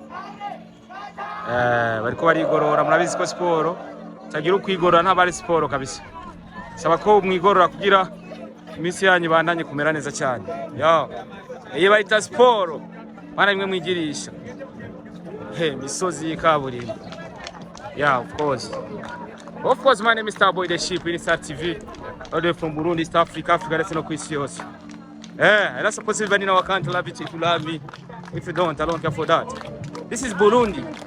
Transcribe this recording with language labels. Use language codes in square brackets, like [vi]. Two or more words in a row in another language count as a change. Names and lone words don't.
[rn] Bariko barigorora, murabizi ko siporo tagira ukwigorora ntabari siporo kabisa. Saba ko mwigorora kugira imitsi yanyu bandanye kumera neza cyane. Iyo bayita siporo bana bimwe mwigirisha. Misozi y'ikaburimbo. [en] Of course, my name is Starboy the Sheep, Inside TV, all the way from Burundi, East Africa, that's no question. That's supposed to be in our country, love it if you love me. If you don't, I don't care for that. This is Burundi.